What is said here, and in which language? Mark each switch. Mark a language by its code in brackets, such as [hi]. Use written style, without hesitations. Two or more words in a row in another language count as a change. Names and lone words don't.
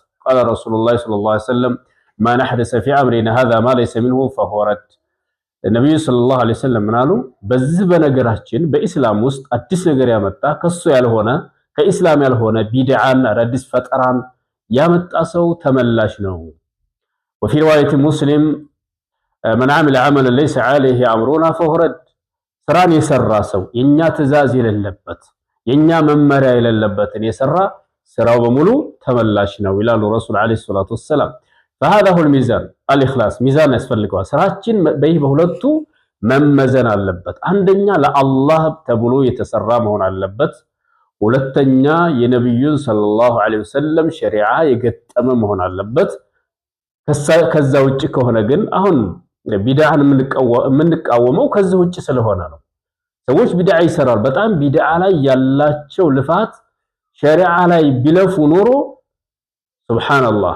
[ar] قال رسول الله صلى الله عليه وسلم من أحدث في أمرنا هذا ما ليس منه فهو رد። [am] ነብዩ [ar] صلى الله عليه وسلم [am] ምን አሉ? በዚህ በነገራችን በኢስላም ውስጥ አዲስ ነገር ያመጣ ከሱ ያልሆነ ከኢስላም ያልሆነ ቢድዓን አዳዲስ ፈጠራን ያመጣ ሰው ተመላሽ ነው። [ar] وفي رواية مسلم من عمل عملا ليس عليه أمرنا فهو رد። [am] ስራን የሰራ ሰው የኛ ትእዛዝ የሌለበት የኛ መመሪያ የሌለበትን የሰራ ስራው በሙሉ ተመላሽ ነው ይላሉ ረሱል [ar] عليه الصلاة والسلام። فهذا هو الميزان الإخلاص [am] ሚዛን ያስፈልገዋል። ስራችን በይህ በሁለቱ መመዘን አለበት። አንደኛ ለአላህ ተብሎ የተሰራ መሆን አለበት። ሁለተኛ የነብዩን [ar] صلى الله عليه وسلم [am] ሸሪዓ የገጠመ መሆን አለበት። ከዛ ውጭ ከሆነ ግን አሁን ቢድዓን የምንቃወመው ከዚህ ውጭ ስለሆነ ነው። ሰዎች ቢድዓ ይሰራሉ። በጣም ቢድዓ ላይ ያላቸው ልፋት ሸሪዓ ላይ ቢለፉ ኖሮ ሱብሃንአላህ